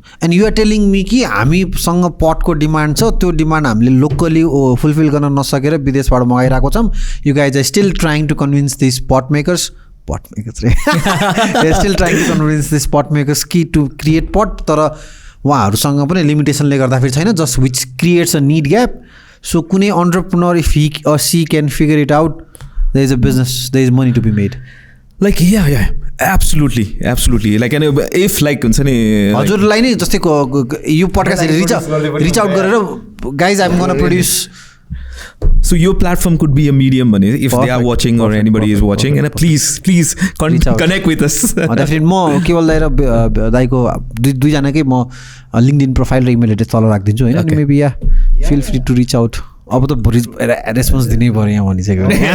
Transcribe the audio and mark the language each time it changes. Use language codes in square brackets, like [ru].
[en] and you are telling me कि [ne] हामीसँग पटको demand छ त्यो डिमान्ड हामीले लोकली फुलफिल गर्न नसकेर विदेशबाट मगाइरहेको छौँ [en] you guys are still trying to convince this pot makers रे they're still trying to convince this pot makers कि to create pot [ne] तर उहाँहरूसँग पनि लिमिटेसनले गर्दाखेरि छैन [en] just which creates a need gap so कुनै entrepreneur if he or she can figure it out there is a business there is money to be made like yeah absolutely like if like हुन्छ नि [ne] हजुरलाई नै जस्तै यो podcast reach out गरेर [en] guys I'm gonna produce so your platform could be a medium if they are watching or anybody is watching and please connect with us [ne] definitely म केवल दाइ र दाइको दुईजनाकै म लिङ्कडिन प्रोफाइल र इमेल एड्रेस तल राखिदिन्छु होइन अनि maybe yeah [en] feel free to reach out [ne] अब त रेस्पोन्स दिनै पऱ्यो यहाँ भनिसक्यो